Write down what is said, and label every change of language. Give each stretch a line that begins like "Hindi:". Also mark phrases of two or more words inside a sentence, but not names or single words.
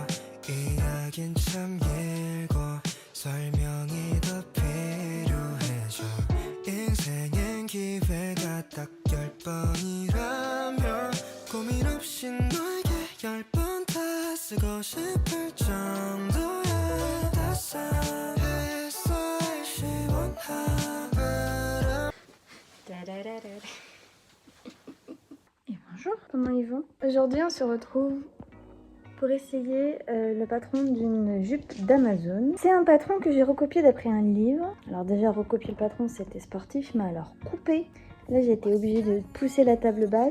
Korean: 이야긴 참 길고 설명이 더 필요해져 인생엔 기회가 딱 10번이라면 고민 없이 너에게 10번 다 쓰고 싶을 정도야 따스해서 시원한
French: Et bonjour, comment ils vont? Aujourd'hui, on se retrouve pour essayer le patron d'une jupe d'Amazon. C'est un patron que j'ai recopié d'après un livre. Alors déjà, recopier le patron, c'était sportif, mais alors couper, là j'ai été obligée de pousser la table basse.